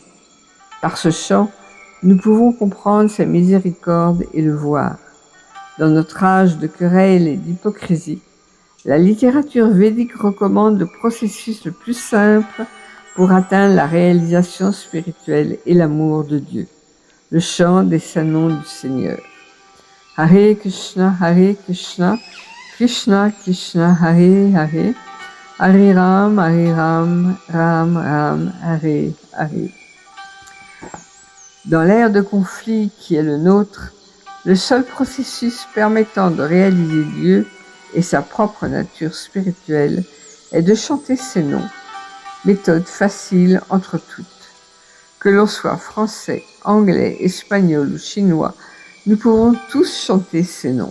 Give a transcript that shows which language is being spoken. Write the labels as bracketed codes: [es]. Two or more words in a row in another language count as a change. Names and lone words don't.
[fr] Par ce chant, nous pouvons comprendre sa miséricorde et le voir. Dans notre âge de querelle et d'hypocrisie, la littérature védique recommande le processus le plus simple pour atteindre la réalisation spirituelle et l'amour de Dieu, le chant des saints noms du Seigneur. Hare Krishna, Krishna Krishna, Hare Hare, Hare Ram, Ram Ram, Hare Hare. Dans l'ère de conflit qui est le nôtre, le seul processus permettant de réaliser Dieu et sa propre nature spirituelle est de chanter ses noms, méthode facile entre toutes. Que l'on soit français, anglais, espagnol ou chinois, nous pouvons tous chanter ces noms.